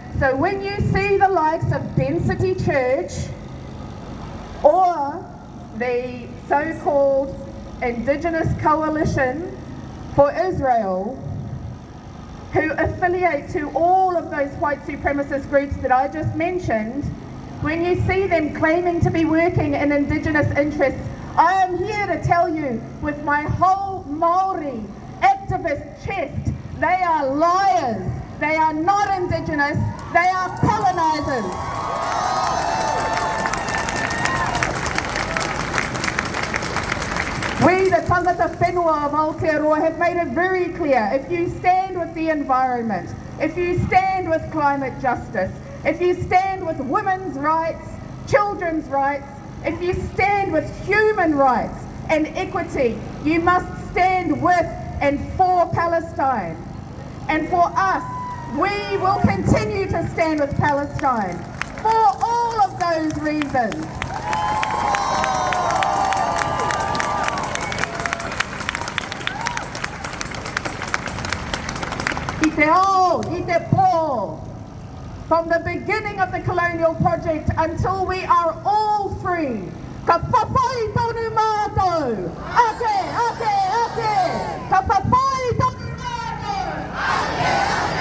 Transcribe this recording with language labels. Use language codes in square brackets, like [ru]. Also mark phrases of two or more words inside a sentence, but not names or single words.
[en] So when you see the likes of Density Church or the so-called Indigenous Coalition for Israel, who affiliate to all of those white supremacist groups that I just mentioned, when you see them claiming to be working in Indigenous interests, I am here to tell you with my whole Māori activist chest, they are liars. They are not Indigenous, they are colonisers. We, the [mi] tangata whenua [en] of Aotearoa, have made it very clear, if you stand with the environment, if you stand with climate justice, if you stand with women's rights, children's rights, if you stand with human rights and equity, you must stand with and for Palestine. And for us, we will continue to stand with Palestine for all of those reasons. [mi] I te ao, I te pō. [en] From the beginning of the colonial project until we are all free, [mi] ka papai tonu mātou, ake, ake, ake, ka papai tonu mātou, ake, ake.